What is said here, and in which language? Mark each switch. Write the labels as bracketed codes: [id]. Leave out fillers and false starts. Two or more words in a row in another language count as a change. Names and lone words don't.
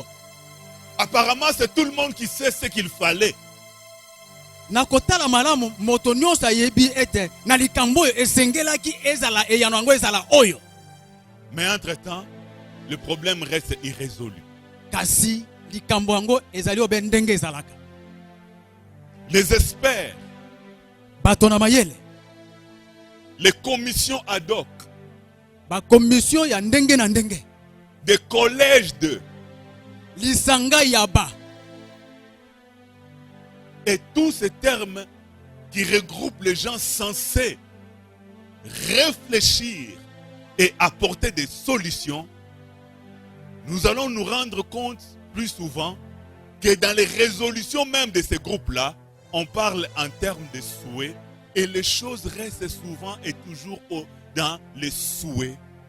[fr] Apparemment, c'est tout le monde qui sait ce qu'il fallait. [ln] Na kotala malamu moto nyonso ayebi ete na likambo oyo esengelaki ezala eyano yango ezala oyo. [fr] Mais entre-temps, le problème reste irrésolu. [ln] Kasi likambo yango ezali obe ndenge ezalaka. [fr] Les experts, [ln] bato na mayele, [fr] les commissions ad hoc, [ln] ba commission ya ndenge na ndenge, [fr] des collèges de [ln] lisanga yaba, [fr] et tous ces termes qui regroupent les gens censés réfléchir et apporter des solutions, nous allons nous rendre compte plus souvent que dans les résolutions même de ces groupes-là, on parle en termes de souhaits et les choses restent souvent et toujours dans les souhaits,